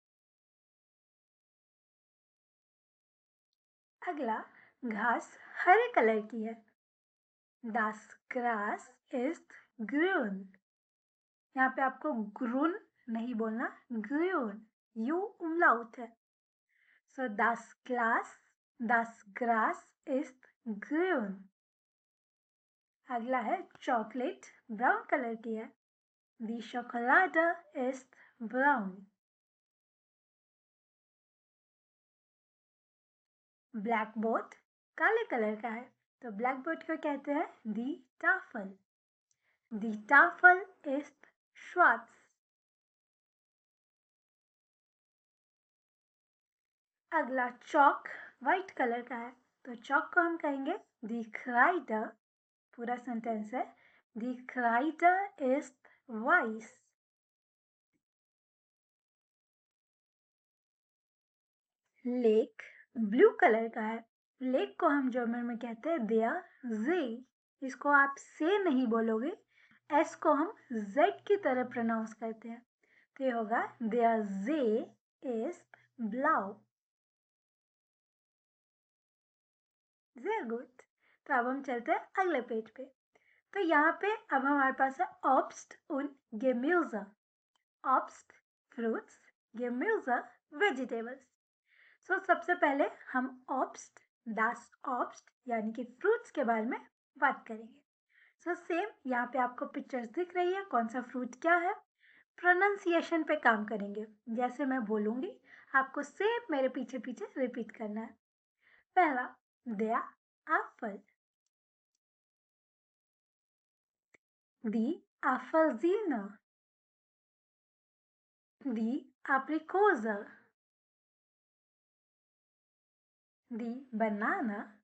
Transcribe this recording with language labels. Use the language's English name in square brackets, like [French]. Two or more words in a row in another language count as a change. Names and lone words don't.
[Hindi] अगला, घास हरे कलर की है। [German] Das Gras ist grün। [Hindi] यहाँ पे आपको grün नहीं बोलना, grün, यू umlaut है। [German] So das Gras ist grün। [Hindi] अगला है [English] chocolate brown color [Hindi] की है। [German] Die Schokolade ist braun। [English] black board [Hindi] काले कलर का है, तो [English] black board [Hindi] को कहते हैं [German] die Tafel. die Tafel ist schwarz। [Hindi] अगला, चॉक वाइट कलर का है, तो चॉक को हम कहेंगे [German] die Kreide. [Hindi] पूरा सेंटेंस है [German] die Kreide ist weiß। [English] lake blue color का है। [Hindi] लेक को हम जर्मन में कहते हैं [German] der See. [Hindi] इसको आप से नहीं बोलोगे, एस को हम जेड की तरह प्रोनाउंस करते हैं। तो ये होगा [German] der See ist blau। [English] very good. [Hindi] तो अब हम चलते हैं अगले पेज पे। तो यहाँ पे अब हमारे पास है [German] Obst und Gemüse. ऑब्स्ट फ्रूट्स, Gemüse वेजिटेबल्स। [Hindi] सो सबसे पहले हम ऑब्स्ट, [German] das Obst [Hindi] यानी कि फ्रूट्स के बारे में बात करेंगे। [English] so same [Hindi] यहाँ पे आपको पिक्चर्स दिख रही है, कौन सा फ्रूट क्या है। प्रोनाउंसिएशन पे काम करेंगे, जैसे मैं बोलूँगी आपको सेम मेरे पीछे पीछे रिपीट करना है। पहला, [German] der Apfel। Die Apfelsine। Die Aprikose। Die Banane।